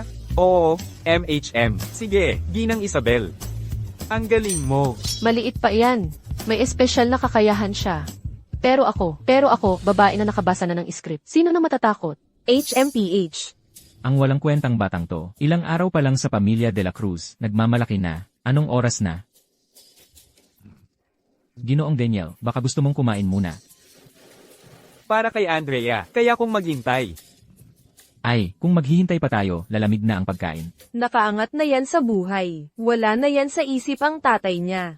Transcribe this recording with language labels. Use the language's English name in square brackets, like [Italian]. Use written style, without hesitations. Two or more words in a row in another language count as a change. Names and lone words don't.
[Filipino] Oo, MHM. Sige, Ginang Isabel. Ang galing mo. Maliit pa iyan. May espesyal na kakayahan siya. Pero ako, babae na nakabasa na ng script. Sino na matatakot? HMPH. Ang walang kwentang batang to, ilang araw pa lang sa pamilya de la Cruz, nagmamalaki na. Anong oras na? Ginoong Daniel, baka gusto mong kumain muna. Para kay Andrea, kaya kung maghintay. Ay, kung maghihintay pa tayo, lalamig na ang pagkain. Nakaangat na yan sa buhay. Wala na yan sa isip ang tatay niya.